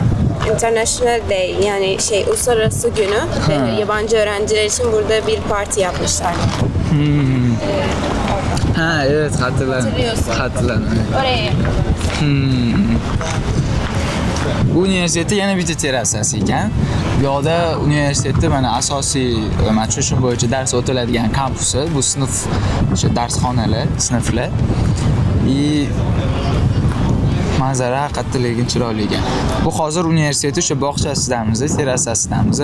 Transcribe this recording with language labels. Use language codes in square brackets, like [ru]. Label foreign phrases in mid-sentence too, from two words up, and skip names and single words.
[en] International Day, [tr] yani uluslararası günü yabancı öğrenciler için burada bir parti yapmışlar. Ha, evet hatırladım. Hatırlıyorsun. Hatırladım. Oraya yapıyorlar. [uz] Bu universitetda yana bitta terrasasi ekan. Bu yoqda universitetda mana asosiy matchshun bo'yicha dars o'tiladigan kampusi, bu sinf o'sha darsxonalar, sinflar. Manzara haqiqatda lekin chiroyli ekan. Bu hozir universitet o'sha bog'chasidamiz, terrasasidamiz.